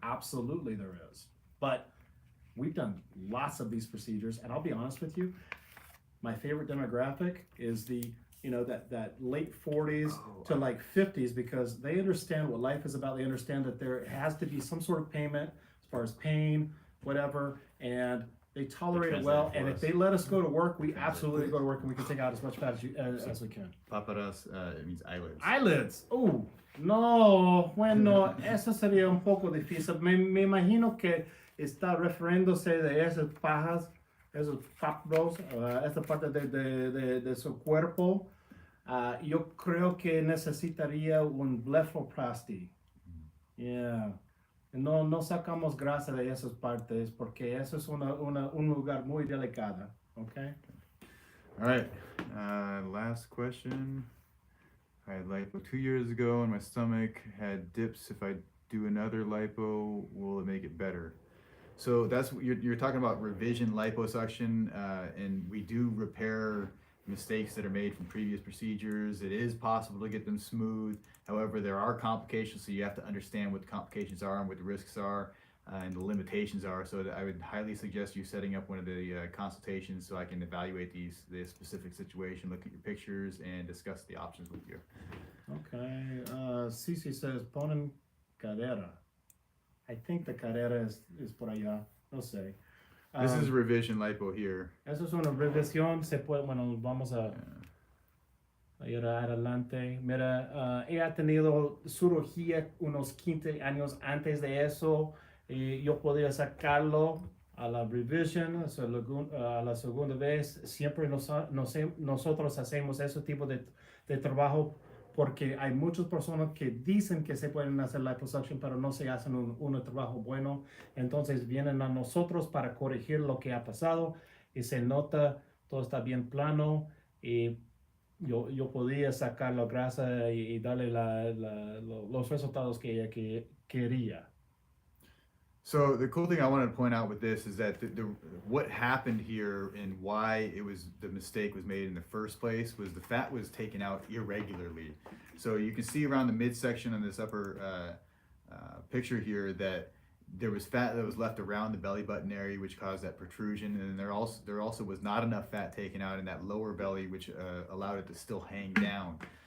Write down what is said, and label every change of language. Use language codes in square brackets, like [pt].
[en] Absolutely there is. But we've done lots of these procedures, and I'll be honest with you, my favorite demographic is the, that late 40s to like 50s, because they understand what life is about. They understand that there has to be some sort of payment as far as pain, whatever, and they tolerate it well. And if they let us go to work, we absolutely go to work, and we can take out as much fat as we can. Paparas, it means eyelids. Eyelids. [es] Oh, no, bueno, eso sería un poco difícil. Me imagino que está refiriéndose de esas pajas, esos papas, esta parte de su cuerpo. Yo creo que necesitaría un blepharoplasty. Yeah. No sacamos grasa de esas partes porque eso es un lugar muy delicado. [en] Okay. All right. Last question. I had lipo 2 years ago, and my stomach had dips. If I do another lipo, will it make it better? So that's you're talking about revision liposuction, and we do repair mistakes that are made from previous procedures. It is possible to get them smooth. However, there are complications, so you have to understand what the complications are and what the risks are and the limitations are. So I would highly suggest you setting up one of the consultations so I can evaluate the specific situation, look at your pictures, and discuss the options with you. Okay. Cici says [es] ponen cadera. [en] I think the cadera is [es] por allá. No sé. [en] This is revision lipo here. [es] Eso es una revisión. Se puede, bueno, vamos a ir adelante. Mira, ella ha tenido cirugía unos 15 años antes de eso. Y yo podía sacarlo a la revision, a la segunda vez. Siempre nosotros hacemos ese tipo de trabajo porque hay muchas personas que dicen que se pueden hacer liposuction, pero no se hacen un trabajo bueno. Entonces vienen a nosotros para corregir lo que ha pasado y se nota, todo está bien plano y yo podía sacar la grasa y darle los resultados que ella quería. [en] So the cool thing I wanted to point out with this is that what happened here and why the mistake was made in the first place was the fat was taken out irregularly. So you can see around the midsection on this upper picture here that there was fat that was left around the belly button area, which caused that protrusion, and there also was not enough fat taken out in that lower belly, which allowed it to still hang down.